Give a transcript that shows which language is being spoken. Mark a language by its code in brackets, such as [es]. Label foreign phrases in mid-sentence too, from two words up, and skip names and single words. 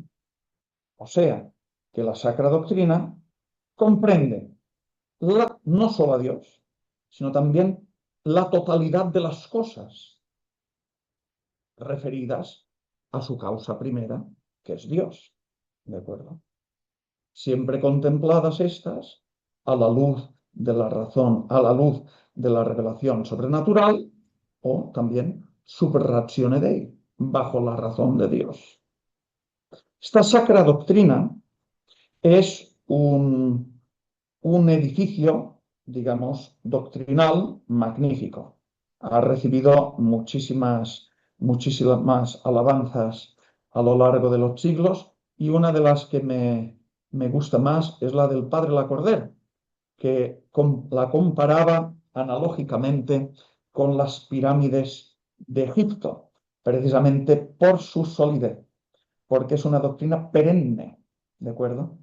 [es] O sea, que la Sacra Doctrina comprende no solo a Dios, sino también la totalidad de las cosas referidas a su causa primera, que es Dios. ¿De acuerdo? Siempre contempladas estas a la luz de la razón, a la luz de la revelación sobrenatural o también [la] super ratione Dei, [es] bajo la razón de Dios. Esta sacra doctrina es un edificio, digamos, doctrinal magnífico. Ha recibido muchísimas más alabanzas a lo largo de los siglos y una de las que me gusta más es la del padre Lacordaire, que la comparaba analógicamente con las pirámides de Egipto, precisamente por su solidez, porque es una doctrina perenne, ¿de acuerdo?